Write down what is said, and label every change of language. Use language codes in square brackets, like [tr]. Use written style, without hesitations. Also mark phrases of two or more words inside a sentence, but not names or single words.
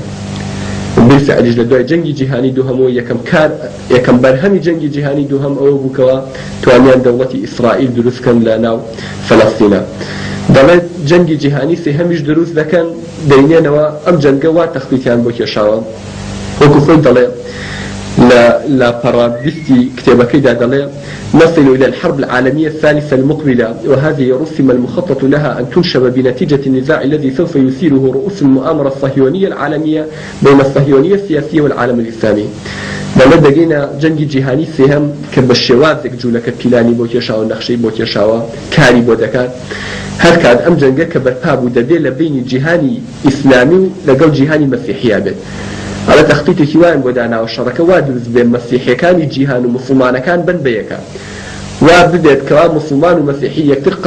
[ckb] بالفعلیش لە دوای جەنگی جیهانی دووهەمەوە یەکەم بەرهەمی جەنگی جیهانی دووهەم ئەوە بووکەوە توانیان دەوڵەتی ئیسرائیل دروستکەن لەناو فەلەستینا. دەڵێت جەنگی جیهانی سێهەمیش دروست دەکەن دەینێنەوە ئەم جەنگە وا تەخفیفیان بۆ کێشاوە. وەکو خۆی دەڵێ لا پەڕادیستی کتێبەکەیدا دەڵێ [ar] نصل إلى الحرب العالمية الثالثة المقبلة وهذه رسم المخطط لها أن تنشب بنتيجة النزاع الذي سوف يثيره رؤوس المؤامرة الصهيونية العالمية بين الصهيونية السياسية والعالم الإسلامي. [ckb] دەڵێت دەگەینە جەنگی جیهانی سێهەم کە بە شێوازێک جوولەکە پیلانی بۆ کێشاوە نەخشەی بۆ کێشاوە کاری بۆ دەکات، هەر کات ئەم جەنگە کە بەرپا بوو دەبێت لە بینی جیهانی ئیسلامی و لەگەڵ جیهانی مەسیحیا بێت. ئەڵە تەخفیفێکی وایان بۆ داناوە شەڕەکە وا دروست بێت مەسیحیەکانی جیهان و موسڵمانەکان بن بە یەکە، وا بدێت کەوا موسڵمان و مەسیحی یەکتر قەت